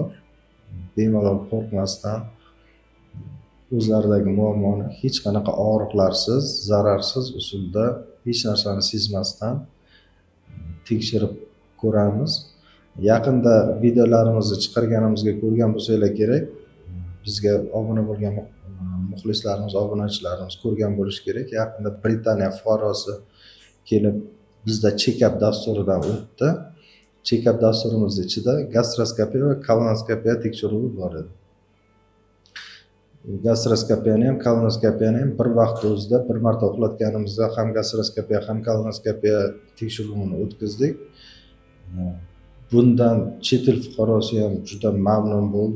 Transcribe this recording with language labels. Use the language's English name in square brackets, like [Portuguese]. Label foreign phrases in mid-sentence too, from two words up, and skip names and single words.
[Uzbek] Bemalol qo'rqmasdan o'zlaridagi muammoni hech qanaqa og'riqlarsiz, zararsiz usulda hech narsani sezmasdan tekshirib ko'ramiz. Yaqinda videolarimizni chiqarganimizga ko'rgan bo'lsanglar kerak, bizga obuna bo'lgan muxlislarimiz, obunachilarimiz ko'rgan bo'lishi kerak. Yaqinda Britaniya fuqarosi kelib bizda check-up dasturidan o'tdi. Check-up dasturimiz ichida gastroskopiya va kolonoskopiya tekshiruvi bor edi. Gastroskopiyani ham, kolonoskopiyani ham bir vaqt o'zida bir marta uxlatganimizda ham gastroskopiya ham kolonoskopiya tekshiruvini o'tkazdik. Bundan chet el fuqarosi ham juda mamnun bo'ldi.